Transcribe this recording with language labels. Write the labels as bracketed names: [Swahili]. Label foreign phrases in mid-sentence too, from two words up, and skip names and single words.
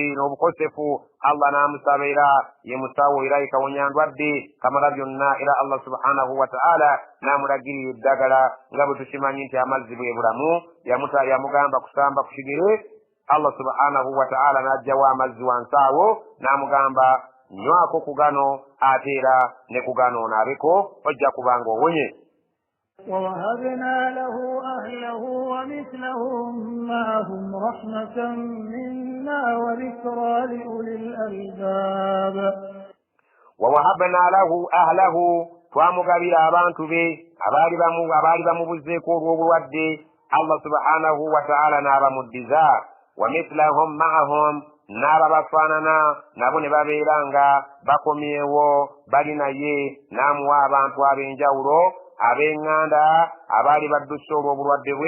[Ganda] n'obukosefu Allah n'amusaba era ye musawo era ye kawonya ndwadde kamala byonna era Allah [Arabic] سبحانه وتعالى [Ganda] n'amulagirira eddagala nga bwe tukimanyi nti amazzi bwe bulamu yamugamba kusamba ku kigere Allah [Arabic] سبحانه وتعالى [Ganda] n'ajjawo amazzi wansi awo n'amugamba nywako ku gano ate era ne ku gano onaabeko ojja kubanga owonye [Arabic] ووهبنا له أهله ومثلهم معهم رحمة منا وذكرى لأولي الألباب ووهبنا له أهله [Ganda] twamugabira abantu be abaali bamubuzzeeko olw'obulwadde Allah [Arabic] سبحانه وتعالى [Ganda] n'abamuddiza [Arabic] ومثلهم معهم [Ganda] n'ababafaanana nabo ne babeera nga bakomyewo bali naye n'amuwa abantu ab'enjawulo ab'eŋŋanda abaali badduse olw'obulwadde bwe